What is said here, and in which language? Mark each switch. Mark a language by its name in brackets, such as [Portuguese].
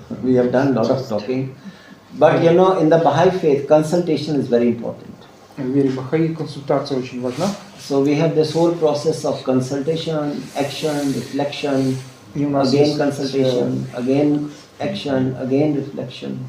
[English] We have done a lot of talking, but you know, in the Baha'i faith, consultation is very important. [Russian] В вере Бахаи консультация очень важна. [English] So we have this whole process of consultation, action, reflection, again consultation, again action, again reflection.